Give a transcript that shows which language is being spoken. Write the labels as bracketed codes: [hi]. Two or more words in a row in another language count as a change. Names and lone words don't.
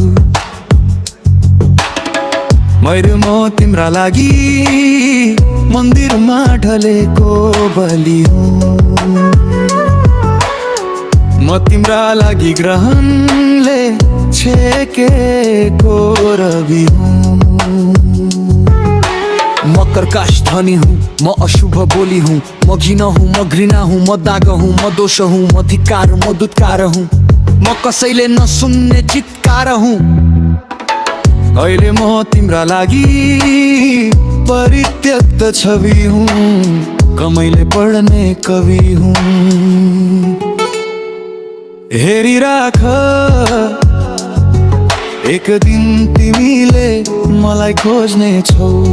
[ne] मैले म तिम्रा लागि मन्दिरमा ढलेको बलि हुँ। म तिम्रा लागि ग्रहणले छेकेको रवि हुँ। म कर्कश ध्वनि हूँ, म अशुभ बोली हूँ, म घिन हूँ, म घृणा हूँ, म दाग हूँ, म दोष हूँ, म धिक्कार हूँ, म दुत्कार हूँ, म कसैले नसुन्ने चित्कार हूँ। अहिले म तिम्रा लागि परित्यक्त छवि हूँ, कमैले पढ्ने कवि हूँ। हेरिराख एक दिन तिमीले मलाई खोज्नेछौ।